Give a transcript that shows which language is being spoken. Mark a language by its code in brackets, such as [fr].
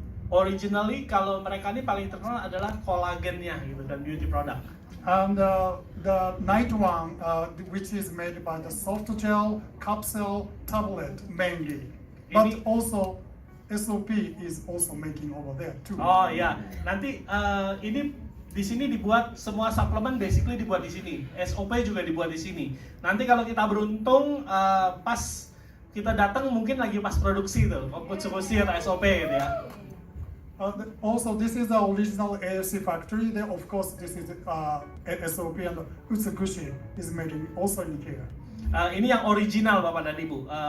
[id] Originally kalau mereka ini paling terkenal adalah kolagennya gitu dan beauty product. [en] And the night one, which is made by the soft gel, capsule, tablet mainly, but also SOP is also making over there too. [id] Oh ya, nanti ini di sini dibuat semua suplemen basically dibuat di sini. SOP juga dibuat di sini. Nanti kalau kita beruntung pas kita datang mungkin lagi pas produksi tuh, Utsukushi atau SOP gitu ya. [en] Also, this is the original AFC factory. Then, of course, this is SOP and Utsukushi is making also in here. [id] Ini yang original Bapak dan Ibu.